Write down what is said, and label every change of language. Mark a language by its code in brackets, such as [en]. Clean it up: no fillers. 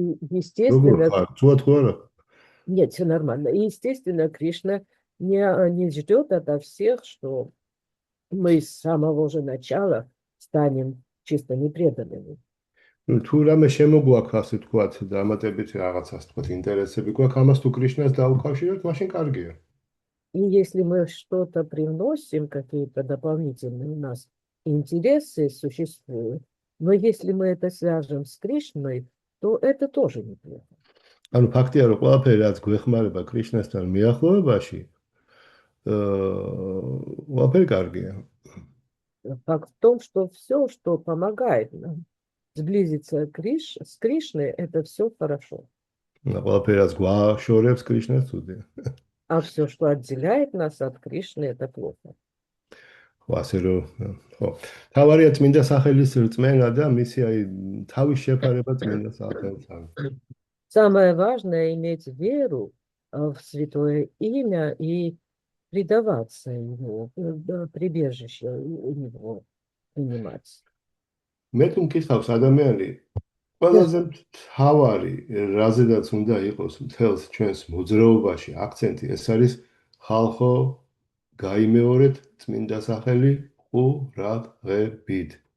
[ru] Естественно, нет, все нормально. И, естественно, Кришна не ждет ото всех, что мы с самого же начала станем чисто непреданными. [ka] თუ რამე შემოგვაქვს ასე თქვათ დამატებით რაღაცას თქვათ ინტერესები გვაქვს ამას თუ კრიშნას დაუკავშიროთ მაშინ კარგია. [ru] И если мы что-то привносим, какие-то дополнительные у нас интересы существуют, но если мы это свяжем с Кришной, то это тоже неплохо. [ka] ანუ ფაქტია რომ ყველაფერი რაც გვეხმარება კრიშნასთან მიახლოებაში ყველაფერი კარგია. [ru] Факт в том, что все, что помогает нам сблизиться с Кришной, это все хорошо. [ka] ყველაფერი რაც გვაშორებს კრიშნას თუდია. [ru] А все, что отделяет нас от Кришны, это плохо. [ka] ხო, ასე რომ ხო. თავარია წმინდა სახელის რწმენა და მისი აი თავის შეფარება წმინდა სახელთან. [ru] Самое важное иметь веру в святое имя и предаваться ему, прибежище у него принимать. [ka] მე თუ მკითხავს ადამიანი ყველაზე თავარი რაზედაც უნდა იყოს მთელს ჩვენს მოძრაობაში აქცენტი ეს არის ხალხო გაიმეორეთ წმინდა სახელი ყურადღებით.